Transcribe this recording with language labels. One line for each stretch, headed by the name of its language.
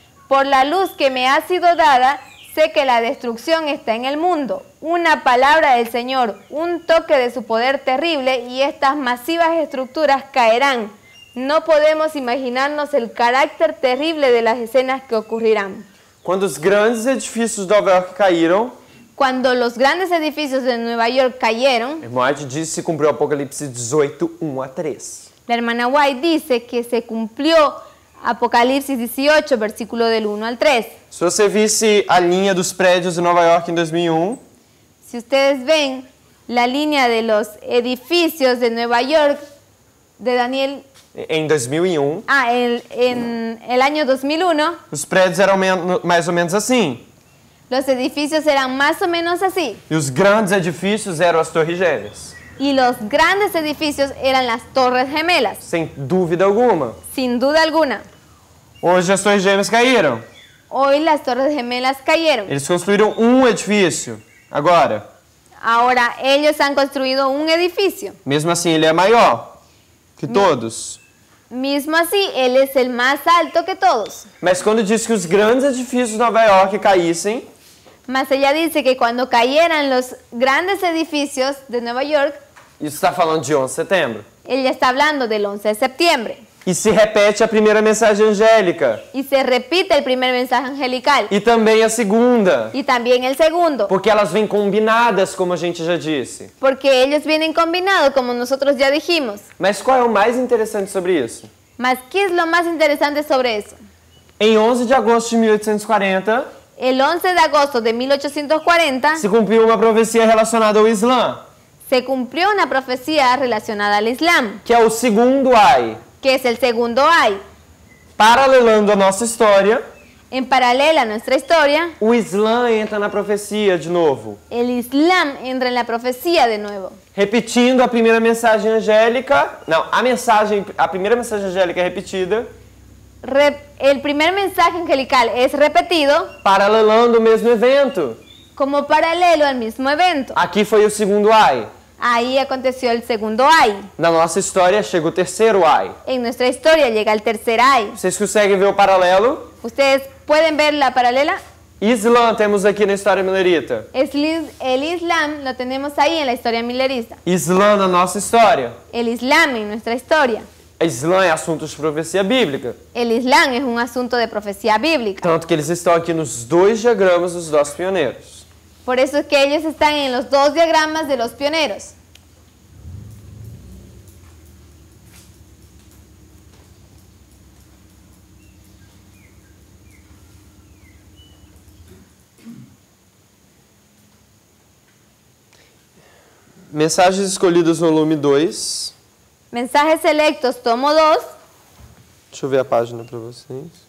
Spanish: Por la luz que me ha sido dada, sé que la destrucción está en el mundo. Una palabra del Señor, un toque de su poder terrible y estas masivas estructuras caerán. No podemos imaginarnos el carácter terrible de las escenas que ocurrirán.
Portuguese: Quando os grandes edifícios de Nova York caíram,
Spanish: Cuando los grandes edificios de Nueva York cayeron,
Portuguese: irmão White disse se cumpriu Apocalipse 18, 1 a 3.
Spanish: la hermana White dice que se cumplió Apocalipsis 18, versículo del 1 al 3.
Portuguese: Se você visse a linha dos prédios de Nova York em 2001,
Spanish: Si ustedes ven la línea de los edificios de Nueva York de Daniel,
Portuguese: em 2001,
Spanish: en el año 2001,
Portuguese: os prédios eram mais ou menos assim.
Spanish: los edificios eran más o menos así.
Portuguese: E os grandes edifícios eram as Torres Gêmeas.
Spanish: Y los grandes edificios eran las Torres Gemelas,
Portuguese: Sem dúvida alguma.
Spanish: sin duda alguna.
Portuguese: Hoje as Torres Gêmeas caíram.
Spanish: Hoy las Torres Gemelas cayeron.
Portuguese: Eles construíram um edifício. Agora,
Spanish: Ahora ellos han construido un edificio.
Portuguese: mesmo assim, ele é maior que todos.
Spanish: Mismo así, él es el más alto que todos.
Portuguese: Mas quando diz que os grandes edifícios de Nova York caíssem,
Spanish: Mas ella dice que cuando cayeran los grandes edificios de Nueva York,
Portuguese: isso está falando de 11 de setembro.
Spanish: ella está hablando del 11 de septiembre.
Portuguese: E se repete a primeira mensagem angélica.
Spanish: Y se repite el primer mensaje angelical.
Portuguese: E também a segunda.
Spanish: Y también el segundo.
Portuguese: Porque elas vêm combinadas, como a gente já disse.
Spanish: Porque ellos vienen combinados, como nosotros ya dijimos.
Portuguese: Mas qual é o mais interessante sobre isso?
Spanish: Mas, ¿qué es lo más interesante sobre eso?
Portuguese: Em 11 de agosto de 1840,
Spanish: El 11 de agosto de 1840
Portuguese: se cumpriu uma profecia relacionada ao Islã,
Spanish: se cumplió una profecía relacionada al Islam,
Portuguese: que é o segundo ai.
Spanish: que es el segundo ay.
Portuguese: Paralelando a nossa história,
Spanish: En paralela a nuestra historia,
Portuguese: o Islã entra na profecia de novo,
Spanish: el Islam entra en la profecía de nuevo.
Portuguese: repetindo a primeira mensagem angélica. Não, a primeira mensagem angélica é repetida,
Spanish: El primer mensaje angelical es repetido
Portuguese: paralelando o mesmo evento.
Spanish: como paralelo al mismo evento.
Portuguese: Aqui foi o segundo ai.
Spanish: Ahí aconteció el segundo ay.
Portuguese: Na nossa história chega o terceiro ai.
Spanish: En nuestra historia llega el tercer ay.
Portuguese: Vocês conseguem ver o paralelo?
Spanish: ¿Ustedes pueden ver la paralela?
Portuguese: Islã temos aqui na história milerita.
Spanish: El Islam lo tenemos ahí en la historia millerista.
Portuguese: Islã na nossa história.
Spanish: El Islam en nuestra historia.
Portuguese: Islã é assunto de profecia bíblica.
Spanish: El Islam es un asunto de profecía bíblica.
Portuguese: Tanto que eles estão aqui nos dois diagramas dos nossos pioneiros.
Spanish: Por eso es que ellos están en los dos diagramas de los pioneros.
Portuguese: Mensagens escolhidas no volume 2.
Spanish: Mensajes selectos, tomo 2.
Portuguese: Deixa eu ver a página para vocês.